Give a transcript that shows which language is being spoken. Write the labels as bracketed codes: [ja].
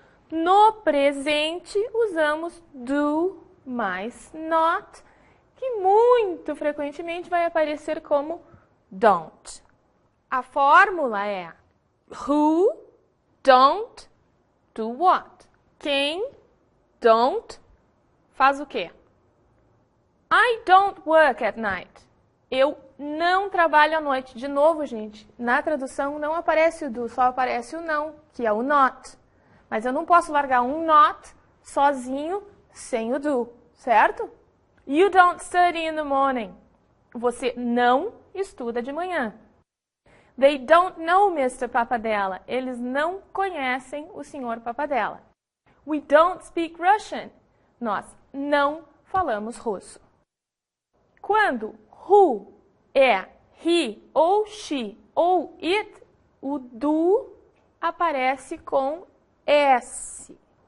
[pt] No presente, usamos do mais not, que muito frequentemente vai aparecer como don't. A fórmula é [en] who don't do what. [pt] Quem don't faz o quê? [en] I don't work at night. [pt] Eu não trabalho à noite. De novo, gente, na tradução não aparece o do, só aparece o não, que é o not. Mas eu não posso largar um not sozinho sem o do, certo? [en] You don't study in the morning. [pt] Você não estuda de manhã. [en] They don't know Mr. Papadella. [pt] Eles não conhecem o Sr. Papadella. [en] We don't speak Russian. [pt] Nós não falamos russo. Quando who é he ou she ou it, o do aparece com S.